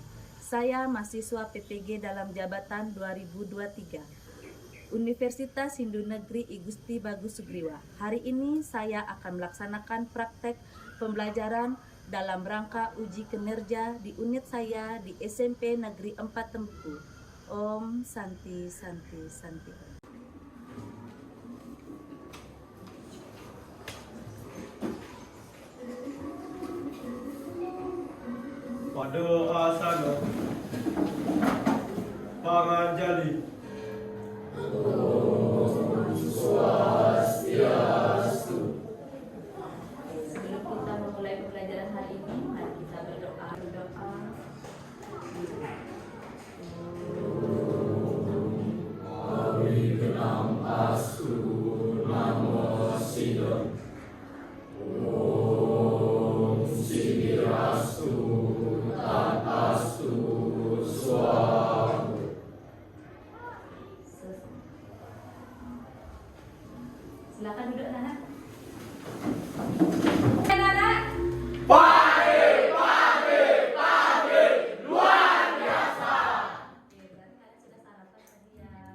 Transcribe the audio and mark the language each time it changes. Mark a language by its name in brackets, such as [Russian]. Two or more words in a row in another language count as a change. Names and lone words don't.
[Indonesian] Saya mahasiswa PPG dalam jabatan 2023. Universitas Hindu Negeri I Gusti Bagus Sugriwa. Hari ini saya akan melaksanakan praktek pembelajaran dalam rangka uji kinerja di unit saya di SMP Negeri 4 Tempu. [Sanskrit] Om Santi Santi Santi. [Indonesian] Pada [Sanskrit] asana panganjali. [Indonesian] Swastiastu. Sebelum kita memulai pembelajaran hari ini, mari kita berdoa. [Sanskrit] Abdi kenam astu namo sidon. Om Sidirastu Tatastu Swahu. [Indonesian] Silakan duduk, anak. Luar biasa. Oke, berarti kalian sudah sarapan tadi ya.